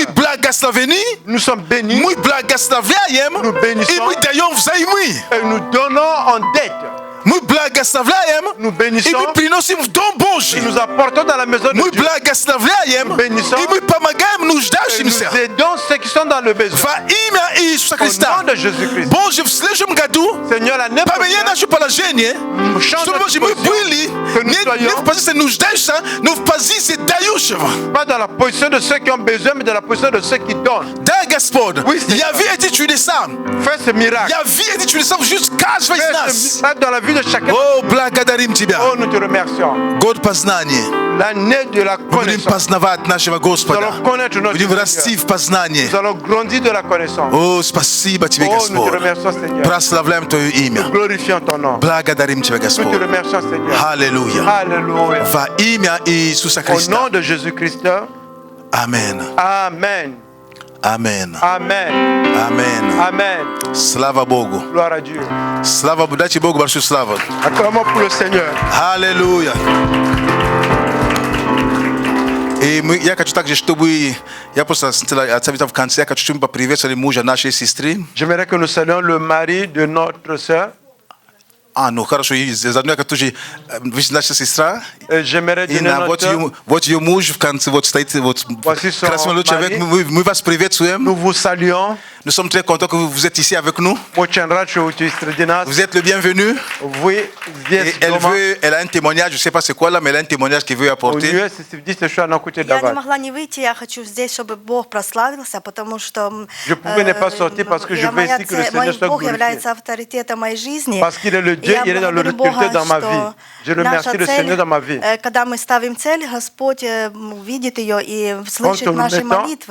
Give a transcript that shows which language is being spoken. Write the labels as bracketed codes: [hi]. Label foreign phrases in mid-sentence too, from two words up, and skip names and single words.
[ru] мы благословены, [fr] Nous sommes bénis [ru] мы благословляем, [fr] Nous bénissons. [ru] и мы даем взаймы. [fr] et nous donnons en dette. [ru] Мы благословляем, [fr] Nous [ru] и [fr] bénissons [ru] мы приносим в Дом Божий. [fr] et nous apportons dans la maison de [ru] Мы [fr] Dieu. [ru] благословляем, [fr] bénissons. [ru] и мы помогаем [fr] Et nous [ru] нуждающимся. [fr] aidons ceux qui sont dans le besoin. [ru] Во имя Иисуса [fr] Au nom [ru] Христа. [fr] de Jésus-Christ. [ru] Боже, в следующем году [fr] Seigneur, l'année [ru] поменяй [fr] prochaine, [ru] наше положение, [fr] change [ru] чтобы, [fr] notre [ru] Боже, мы [fr] position, [ru] были [fr] que nous [ru] не [fr] soyons [ru] в позиции нуждающегося, но в позиции дающего. [fr] pas dans la position de ceux qui ont besoin, mais dans la position de ceux qui donnent. [ru] Да, Господь, [fr] Oui, Seigneur. [ru] я видел эти чудеса. [fr] Fais ce miracle. [ru] Я видел эти чудеса в жизни каждого из [fr] Fais [ru] нас. [fr] ce miracle dans la vie de chacun. [ru] О, благодарим Тебя. [fr] Oh, nous te remercions. [ru] Год познания. [fr] L'année de la [ru] Мы будем [fr] connaissance. [ru] познавать нашего [fr] Nous [ru] Господа. [fr] allons connaître notre [ru] Будем [fr] Seigneur. [ru] расти в познании. [fr] Nous allons grandir de la connaissance. [ru] О, спасибо Тебе, [fr] Oh, nous te [ru] Господь. [fr] remercions, Seigneur. [ru] Прославляем Твое имя. [fr] Glorifions ton nom. [ru] Благодарим Тебя, [fr] Nous te [ru] Господь. [fr] remercions, Seigneur. [ru] Аллилуйя. [fr] Alléluia. [ru] Во имя Иисуса [fr] Au [ru] Христа. [fr] nom de Jésus-Christ. Amen. Amen. Amen. Amen. Amen. Amen. [ru] Слава Богу. [fr] Gloire à Dieu. [ru] Слава Богу. Дайте Богу большую славу. [fr] Acclamons pour le Seigneur. [ru] Аллилуйя. И я хочу также, чтобы я просто отставить в конце, я хочу, чтобы поприветствовали мужа нашей сестры. [fr] J'aimerais que nous saluions le mari de notre sœur. [ru] ну хорошо, за одно, тоже вы наша сестра. [fr] J'aimerais donner [ru] Вот ее муж в конце, вот стоит, вот красный человек, мы вас приветствуем. [fr] Nous vous saluons. Nous sommes très contents que vous êtes ici avec nous. Vous êtes le bienvenu. Et elle a un témoignage, je ne sais pas c'est quoi là, mais elle a un témoignage qu'elle veut apporter. [ru] Я не могла не выйти, я хочу здесь, чтобы Бог прославился, потому что Бог является авторитетом моей жизни. Я благодарю Бога, что наша цель, когда мы ставим цель, Господь видит ее и слышит наши молитвы.